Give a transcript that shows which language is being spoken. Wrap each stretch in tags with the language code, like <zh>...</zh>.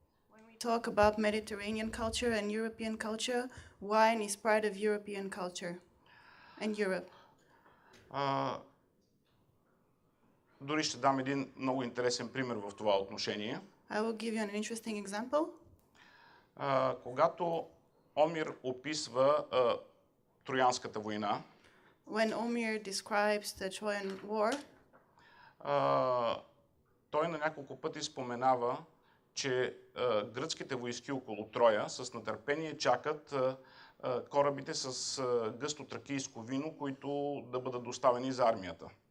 <en>When we talk about Mediterranean culture and European culture, wine is part of European culture and Europe.</en> <bg>Дори ще дам един много интересен пример в това отношение.</bg> <en>I will give you an interesting example.</en> <bg>Когато Омир описва Троянската война,</bg> <en>When Omir describes the Trojan War,</en> <bg>той на няколко пъти споменава, че гръцките войски около Троя с нетърпение чакат корабите с гъсто тракийско вино, които да бъдат доставени за армията.</bg>